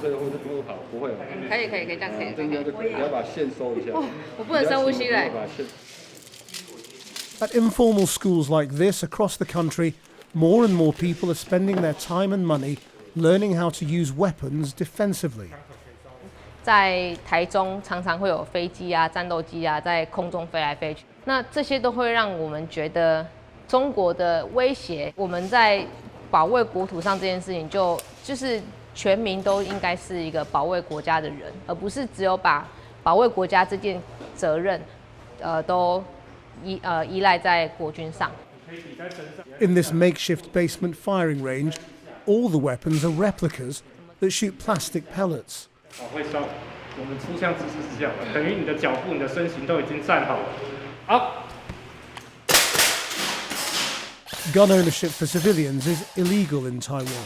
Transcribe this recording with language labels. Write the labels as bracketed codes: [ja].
[zh] 这个会不好，不会。可以，这样可以。你要把线收一下。我不能深呼吸嘞。 [en] At informal schools like this across the country, more and more people are spending their time and money learning how to use weapons defensively. [zh] 在台中常常会有飞机啊、战斗机啊在空中飞来飞去，那这些都会让我们觉得中国的威胁。我们在保卫国土上这件事情就是全民都应该是一个保卫国家的人，而不是只有把保卫国家这件责任都依赖在国军上。 [en] In this makeshift basement firing range, all the weapons are replicas that shoot plastic pellets. [zh] 会烧。我们出枪姿势是这样的，等于你的脚步、你的身形都已经站好了。好。 [en] Gun ownership for civilians is illegal in Taiwan.